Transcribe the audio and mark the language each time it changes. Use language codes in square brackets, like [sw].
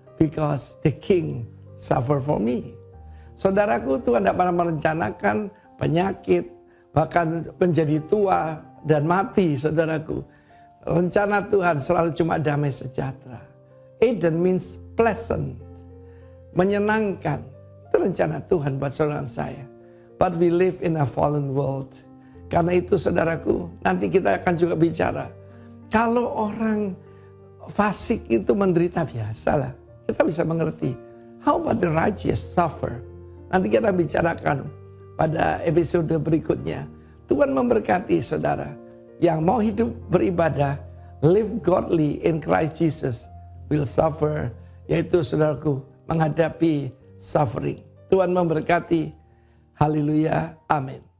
[en] Because the king suffer for me. [id] Saudaraku, Tuhan tidak pernah merencanakan penyakit. Bahkan menjadi tua dan mati, saudaraku. Rencana Tuhan selalu cuma damai sejahtera. [en] Eden means pleasant. [id] Menyenangkan. Itu rencana Tuhan buat saudara saya. [en] But we live in a fallen world. [id] Karena itu saudaraku, nanti kita akan juga bicara. Kalau orang fasik itu menderita biasalah. Kita bisa mengerti. [en] How about the righteous suffer? [id] Nanti kita bicarakan pada episode berikutnya. Tuhan memberkati saudara. Yang mau hidup beribadah, [en] live godly in Christ Jesus, will suffer. [id] Yaitu saudaraku, menghadapi suffering. Tuhan memberkati. Haleluya. Amin.